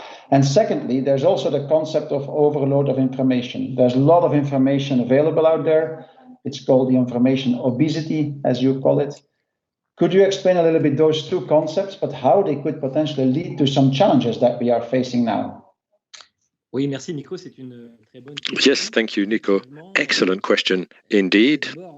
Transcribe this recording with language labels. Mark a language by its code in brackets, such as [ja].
[en] And secondly, there's also the concept of overload of information. There's a lot of information available out there. It's called the information obesity, as you call it. Could you explain a little bit those two concepts, but how they could potentially lead to some challenges that we are facing now? [fr] Oui, merci Nico, c'est une très bonne question. [en] Yes, thank you, Nico. Excellent question indeed.